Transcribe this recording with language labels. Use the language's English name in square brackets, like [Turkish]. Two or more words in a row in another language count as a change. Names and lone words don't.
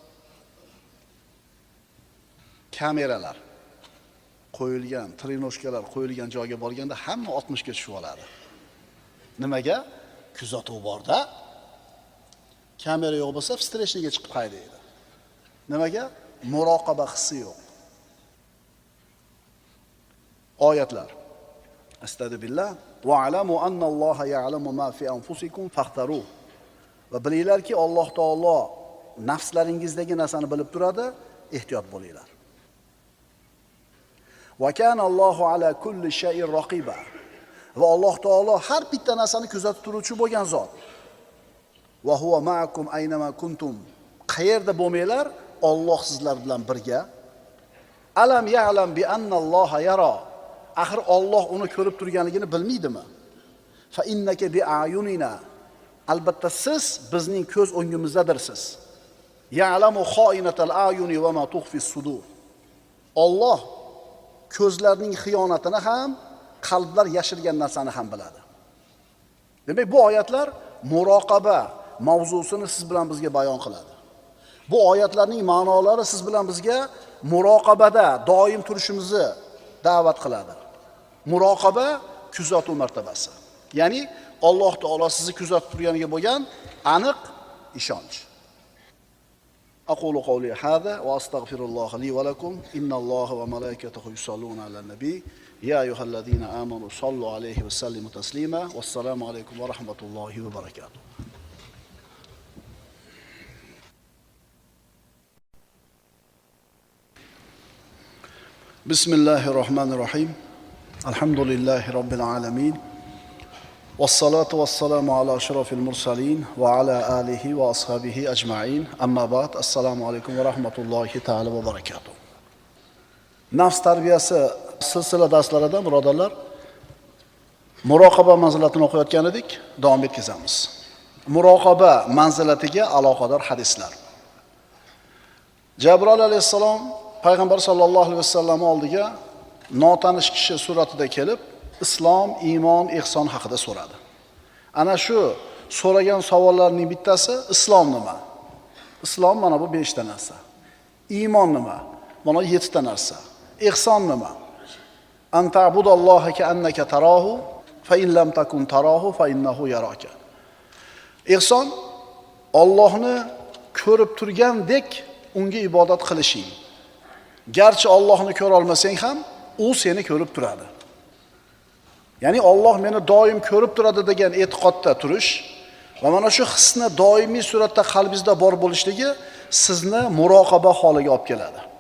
[Uzbek] Kameralar qo'yilgan, trenoshkalar qo'yilgan joyga borganda hamma 60 ga tushib oladi. Nimaga? Kuzatuv borda. Kamera yo'q bo'lsa, streshniga chiqib haydaydi. Nimaga? Muroqaba hissi yo'q. Oyatlar. [Arabic] أستغفر الله. واعلموا أن الله يعلم ما في أنفسكم فاحذروه. [Uzbek] Va bilinglarki, Alloh taolo nafslaringizdagi narsani bilib turadi, ehtiyot bo'linglar. [Arabic] وكان الله على كل شيء رقيبا. [Uzbek] Va Alloh taolo har bitta narsani kuzatib turuvchi bo'lgan zot. [Arabic] وهو معكم أينما كنتم. [Uzbek] Qayerda bo'lmanglar, Alloh sizlar bilan birga. [Arabic] ألم يعلم بأن الله يرى. [Uzbek] Axir Alloh uni ko'rib turganligini bilmaydimi? [Arabic] فإنك بأعيننا. [Uzbek] Albatta siz bizning ko'z o'ngimizdadirsiz. [Arabic] يعلم خائنة الأعين وما تخفي الصدور. [Uzbek] Alloh ko'zlarning xiyonatini ham, qalblar yashirgan narsani ham biladi. Demak, bu oyatlar muroqaba mavzusini siz bilan bizga bayon qiladi. Bu oyatlarning ma'nolari siz bilan bizga muroqabada doim turishimizni da'vat qiladi. Muroqaba kuzatuv martabasi. Ya'ni Alloh taolo sizni kuzatib turganiga bo'lgan aniq ishonch. [Arabic] أقول قولي هذا وأستغفر الله لي ولكم إن الله وملائكته يصلون على النبي يا أيها الذين آمنوا صلوا عليه وسلموا تسليما والسلام عليكم ورحمة الله وبركاته. بسم الله الرحمن الرحيم الحمد لله رب العالمين والصلاة والسلام على أشرف المرسلين وعلى آله وأصحابه أجمعين أما بعد السلام عليكم ورحمة الله تعالى وبركاته. [Uzbek] Nafs tarbiyasi silsila darslaridan birodarlar muroqaba manzilatini o'qiyotgan edik, davom etkazamiz. Muroqaba manzilatiga aloqador hadislar. Jabroil alayhissalom payg'ambar [Arabic] صلى الله عليه وسلم [Uzbek] oldiga notanish kishi suratida kelib, islom, iymon, ihson haqida so'radi. Ana shu so'ragan savollarning bittasi islom nima? Islom mana bu 5 ta narsa. Iymon nima? Mana 7 ta narsa. Ihson nima? [Arabic] أن تعبد الله كأنك تراه فإن لم تكن تراه فإنه يراك. [Uzbek] Ihson Allohni ko'rib turgandek unga ibodat qilishing. Garchi Allohni ko'ra olmasang ham, u seni ko'rib turadi. Ya'ni Alloh meni doim ko'rib turadi degan e'tiqodda turish va mana shu hisni doimiy suratda qalbingizda bor bo'lishligi sizni muroqaba holiga olib keladi.